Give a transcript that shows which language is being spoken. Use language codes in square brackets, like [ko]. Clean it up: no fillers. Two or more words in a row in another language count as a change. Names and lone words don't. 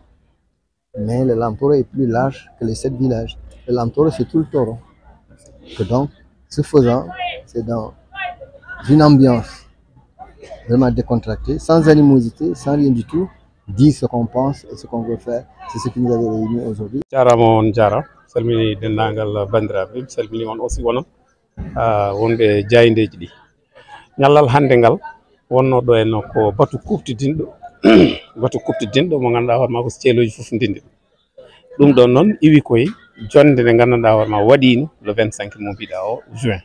[fr] Mais le Lam Toro est plus large que les 7 villages. Le Lam Toro, c'est tout le Toro. Que donc, ce faisant, c'est dans une ambiance vraiment décontractée, sans animosité, sans rien du tout, dire ce qu'on pense et ce qu'on veut faire. C'est ce qui nous avait réunis aujourd'hui. [ff] Jaramon Jara, salmini dendangal bandiraɓe, salmini on aussi wonon wonɓe jayindeji ɗi. Ñallal hande ngal wonno ɗo en ko batu kuftidinɗo batu kuftidinɗo mo ganduɗa hoorema ko Tchéloji fof ndindi ɗum ɗon noon iwi koye jonde nde ganduɗa hoorema waɗino le 25 mo mbiɗa o juin.